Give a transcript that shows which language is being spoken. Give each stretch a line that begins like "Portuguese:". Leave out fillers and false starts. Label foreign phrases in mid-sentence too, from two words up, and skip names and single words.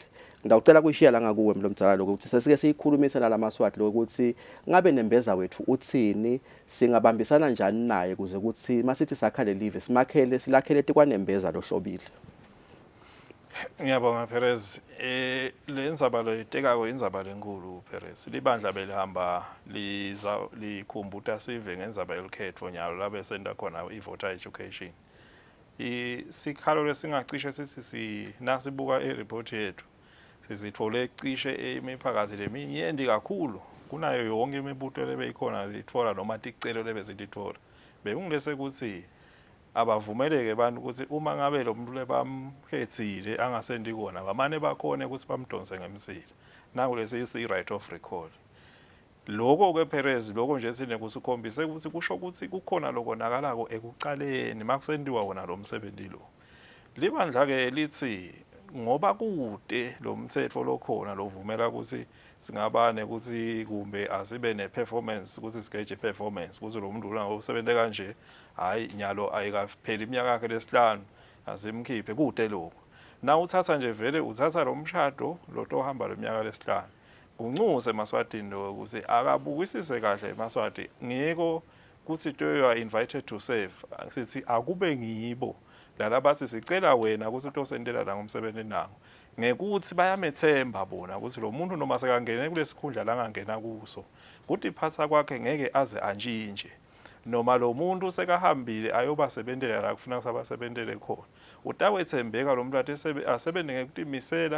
Swati: Ngidawucela kuyishiya la ngakuwe mlomdzala lokuthi sesike siyikhulumise nalamaswati lokuthi ngabe nembeza wethu uthini singabambisana njani naye kuze ukuthi masithi sakhale live simakhele silakhele tikwanembeza lohlobile. Ngiyabonga Perez. Le ndzaba lo itekako indzaba lenkulu Perez. Libandla belihamba likhumbuta sive ngendzaba yelikhetho nyalo labe senda khona i-
English: voter education.
Swati: Sikhalo lesingacishe sithi nasibuka ireport yethu sizithole cishe imiphakathi leminyenti kakhulu kunayo yonke imibuto lebeyikhona zithola noma ticelo lebe zitithola. Bekungilese ukuthi abavumeleke abantu ukuthi uma ngabe lo muntu lebamkhethile angasendi kona bamane bakhone ukuthi bamdonse ngemsila nangu lesi
English: right of recall.
Swati: Lokho ke Perez lokho nje sine kusikhombise ukuthi kusho ukuthi kukhona lokonakalako ekucaleni makusendiwa wona lo msebenzi lo. Libandla ke lithi ngoba kude lo mthetho lokhona lovumela ukuthi singabane ukuthi kumbe asibe neperformance ukuthi sikeje performance ukuthi lo muntu usebenze kanje hayi nyalo ayikapheli iminyaka yakhe lesihlanu asimkhiphe kude lokho. Na uthatha nje vele uthatha lo mshado lo tohamba leminyaka lesihlanu. Kunxuse eMaswatini lo ukuthi akabukisise kahle eMaswati ngiko kuthi
English: you are invited to serve
Swati: sithi akube ngibo lala bathi sicela wena ukuthi utosendela la ngomsebenzi nawo ngekuthi bayamethemba bona ukuthi lo muntu noma sekangene kulesikhundla la ngangena kuso kuthi phatha kwakhe ngeke aze antshintshe noma lo muntu sekahambile ayobasebenzela la kufuna sabasebenzele khona utawethembeka lo muntu asebenze ngekutimisela